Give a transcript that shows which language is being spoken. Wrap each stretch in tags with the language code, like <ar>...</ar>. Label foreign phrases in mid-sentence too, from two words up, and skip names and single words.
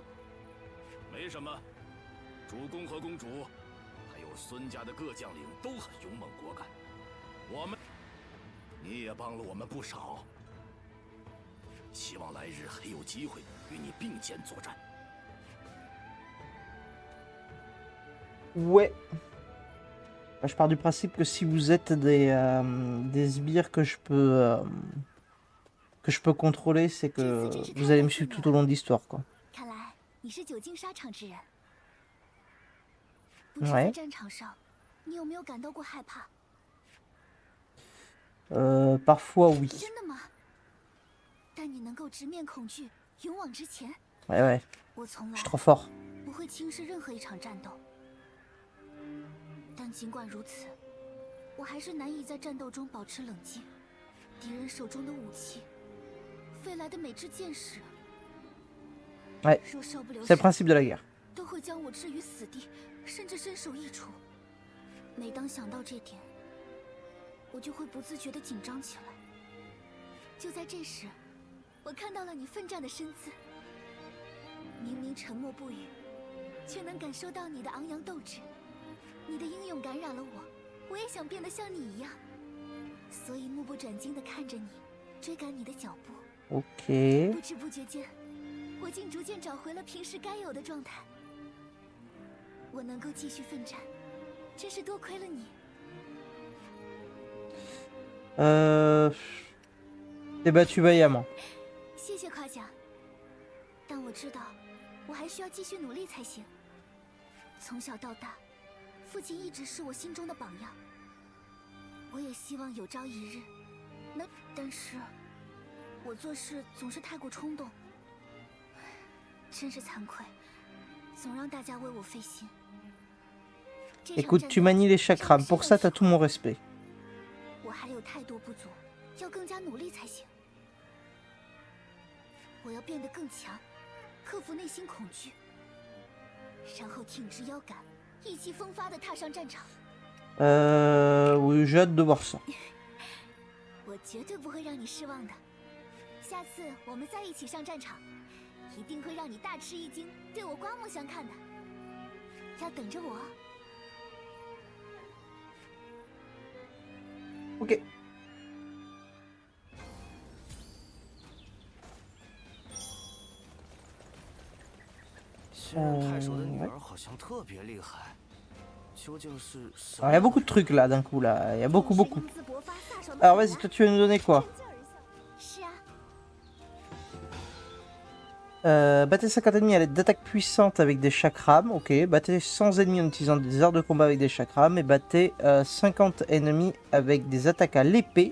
<zh>没什么，主公和公主，还有孙家的各将领都很勇猛果敢。我们，你也帮了我们不少。希望来日还有机会与你并肩作战。</zh> <fr>Ouais. Je pars du principe que si vous êtes des sbires que je peux contrôler, c'est que vous allez me suivre tout au long de l'histoire, quoi.</fr> <zh>看来你是久经沙场之人。不知</zh> <fr>Ouais.</fr> <zh>在战场上，你有没有感到过害怕？</zh> <fr>Parfois, oui.</fr> <zh>真的吗？但你能够直面恐惧，勇往直前。</zh> <fr>Ouais, ouais.</fr> <zh>我从</zh> <fr>Je</fr> <zh>来</zh> <fr>suis trop fort.</fr> <zh>不会轻视任何一场战斗。但尽管如此，我还是难以在战斗中保持冷静。敌人手中的武器，飞来的每支箭矢，</zh> <fr>Ouais.</fr> <zh>若稍不留</zh> <fr>C'est</fr> <zh>神</zh> <fr>le，principe de la guerre.</fr> <zh>都会将我置于死地，甚至身首异处。每当想到这点，我就会不自觉地紧张起来。就在这时，我看到了你奋战的身姿。明明沉默不语，却能感受到你的昂扬斗志。你的英勇感染了我，我也想变得像你一样，所以目不转睛地看着你，追赶你的脚步。</zh> <fr>OK。</fr> <zh>不知不觉间，我竟逐渐找回了平时该有的状态。我能够继续奋战，真是多亏了你。</zh> <fr>T'es battu vaillamment。</fr> <zh>谢谢夸奖，但我知道，我还需要继续努力才行。从小到大，父亲一直是我心中的榜样。我也希望有朝一日能，但是我做事总是太过冲动，真是惭愧，总让大家为我费心。</zh> <fr>Écoute, tu manies les chakras, pour ça t'as tout mon respect.</fr> <zh>我还有太多不足，要更加努力才行。我要变得更强，克服内心恐惧，然后挺直腰杆，意气风发地踏上战场。</zh> <fr>Oui, j'ai hâte de voir ça.</fr> <zh>我绝对不会让你失望的。下次我们再一起上战场，一定会让你大吃一惊，对我刮目相看的。要等着我。</zh> <fr>OK。</fr> <zh>现任太守的女儿好像特别厉害，究竟是什</zh> <fr>Alors, il y a beaucoup de trucs là d'un coup là, il y a beaucoup. Alors vas-y, toi tu vas nous donner quoi?</fr> <zh>是啊。</zh> <fr>Battez 50 ennemis à l'aide d'attaques puissantes avec des chakrams, ok. Battez 100 ennemis en utilisant des arts de combat avec des chakrams. Et battez 50 ennemis avec des attaques à l'épée.</fr>